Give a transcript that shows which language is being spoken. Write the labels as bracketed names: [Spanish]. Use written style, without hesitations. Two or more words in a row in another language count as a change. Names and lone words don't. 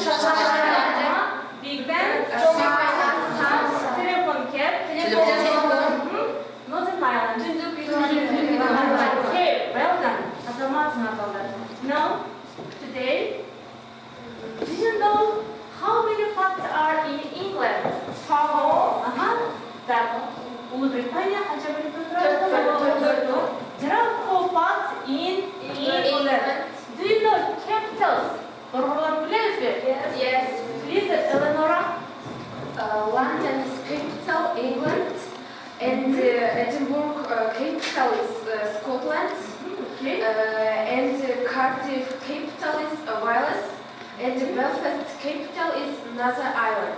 [English] Big Ben. Telephone cab. Northern Ireland. Okay, well done. Now, today, do you know how many parts are in England? [Kyrgyz] That Улуу Британия канча бөлүктөн турат? [English] There are 4 parts in England. Do you know capitals? [Kyrgyz] Борборлорду билесизби? [English] Yes. Please, Eleonora. London is capital, England, and Edinburgh capital is Scotland, Okay. and Cardiff capital is Wales, and Belfast capital is Northern Ireland.